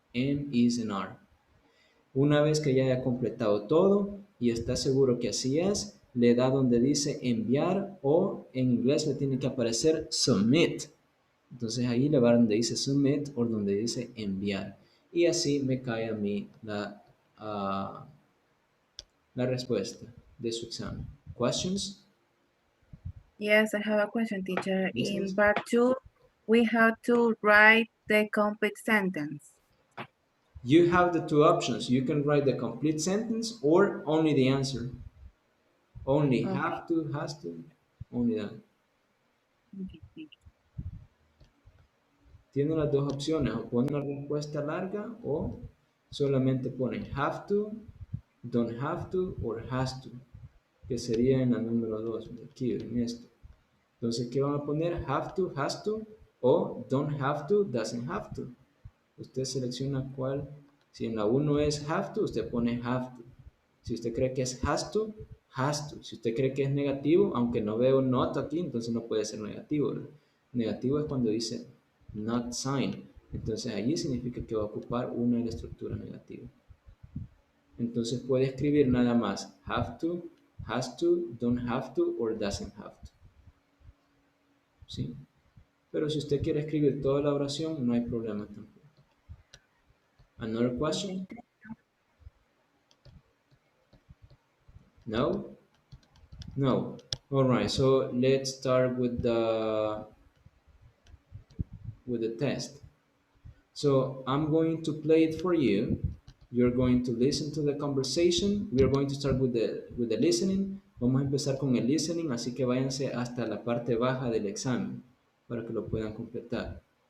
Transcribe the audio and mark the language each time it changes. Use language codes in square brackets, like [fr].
[en] Am, is, and are. [es] Una vez que ya haya completado todo y está seguro que así es, le da donde dice enviar o en inglés le tiene que aparecer submit. Entonces ahí le va donde dice submit o donde dice enviar. Y así me cae a mí la respuesta de su examen. [en] Questions? Yes, I have a question, teacher. In [es] ¿Listos? [en] part 2, we have to write the complete sentence. You have the two options. You can write the complete sentence or only the answer. Only Okay. have to, has to, only that. Okay, thank you. [es] Tiene las dos opciones, o ponen una respuesta larga o solamente ponen [en] have to, don't have to, or has to, [es] que sería en la número 2, aquí en esto. Entonces, ¿qué van a poner? [en] Have to, has to, o don't have to, doesn't have to. [es] Usted selecciona cuál. Si en la 1 es have to, usted pone have to. Si usted cree que es has to, has to. Si usted cree que es negativo, aunque no veo not aquí, entonces no puede ser negativo, ¿verdad? Negativo es cuando dice not sign. Entonces allí significa que va a ocupar una de la estructura negativa. Entonces puede escribir nada más [en] have to, has to, don't have to, or doesn't have to. [es] ¿Sí? Pero si usted quiere escribir toda la oración, no hay problema tampoco. [en] Another question? Okay. No? No. All right, so let's start with the test. So I'm going to play it for you. You're going to listen to the conversation. We are going to start with the listening. [es] Vamos a empezar con el listening, así que váyanse hasta la parte baja del examen para que lo puedan completar.